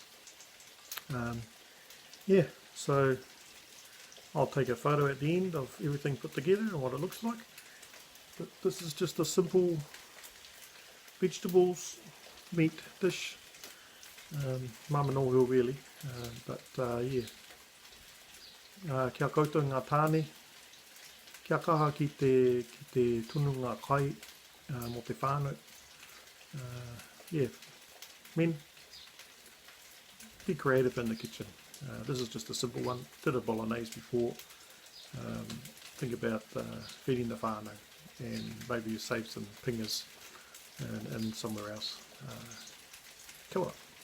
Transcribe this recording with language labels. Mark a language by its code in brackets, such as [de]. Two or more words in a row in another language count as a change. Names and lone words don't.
[en] Yeah, so I'll take a photo at the end of everything put together and what it looks like. But this is just a simple vegetables, meat dish. Mamanoho really, but yeah. [mi] Kia koutou ngā tāne, kia kaha ki te tunu ngā kai mo te whānau. [en] Yeah, men, be creative in the kitchen. This is just a simple one. Did a bolognese before. Think about feeding the whānau, and maybe you save some pingas and somewhere else. [mi] Kia ora.